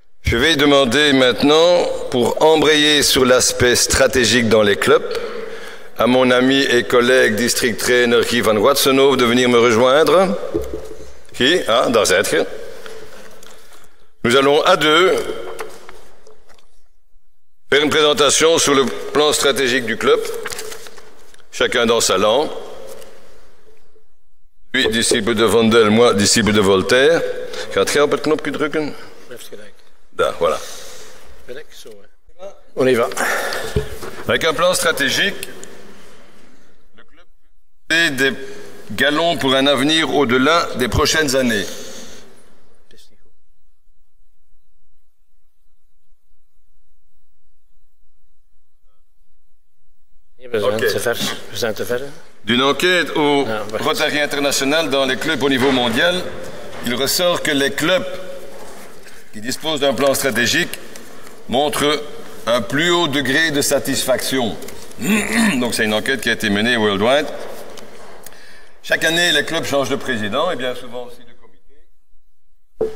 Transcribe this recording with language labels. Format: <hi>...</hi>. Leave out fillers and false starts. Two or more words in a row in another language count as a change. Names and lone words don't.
<fr>Je vais demander maintenant, pour embrayer sur l'aspect stratégique dans les clubs, à mon ami et collègue</fr> <en>district trainer</en> <fr>Guy van Watsenhoven de venir me rejoindre. Qui?</fr> <nl>Ah, daar zijt je.</nl> <fr>Nous allons à deux faire une présentation sur le plan stratégique du club, chacun dans sa langue. Lui, disciple de Vondel, moi, disciple de Voltaire.</fr> <nl>Gaat jij op het knopje drukken? Blijft gelijk. Daar, voilà. Gelijk, zo.</nl> <fr>On y va. Avec un plan stratégique, le club fait des galons pour un avenir au-delà des prochaines années.</fr> <nl>We zijn te ver.</nl> <fr>D'une enquête au Rotary International dans les clubs au niveau mondial, il ressort que les clubs qui disposent d'un plan stratégique montrent un plus haut degré de satisfaction. Donc c'est une enquête qui a été menée worldwide. Chaque année, les clubs changent de président et bien souvent aussi de comité.</fr>